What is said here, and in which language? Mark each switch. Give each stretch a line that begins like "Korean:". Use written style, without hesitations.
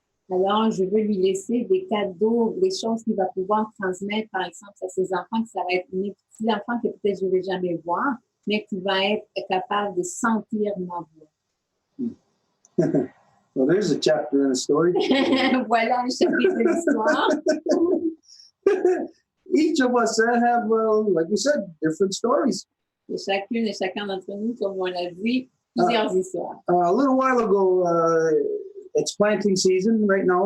French: Alors, je veux lui laisser des cadeaux, des choses qu'il va pouvoir transmettre, par exemple, à ses enfants, que ça va être mes petits-enfants que peut-être je ne vais jamais voir, mais qui va être capable de sentir ma voix.
English: Well, there's a chapter in the story.
French: Voilà un chapitre de l'histoire.
English: Each of us have, like you said, different stories.
French: Et chacune et chacun d'entre nous, comme on l'a dit, plusieurs histoires.
English: A little while ago, it's planting season right now.